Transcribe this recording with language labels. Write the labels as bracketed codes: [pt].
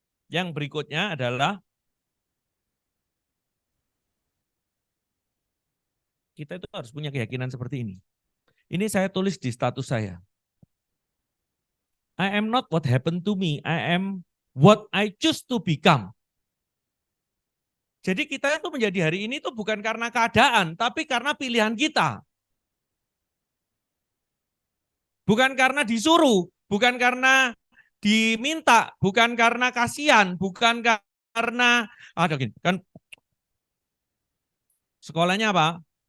[id] Yang berikutnya adalah kita itu harus punya keyakinan seperti ini. Ini saya tulis di status saya. [en] I am not what happened to me, I am what I choose to become. [id] Jadi kita itu menjadi hari ini itu bukan karena keadaan, tapi karena pilihan kita. Bukan karena disuruh, bukan karena diminta, bukan karena kasihan, bukan karena ada gini, kan sekolahnya apa?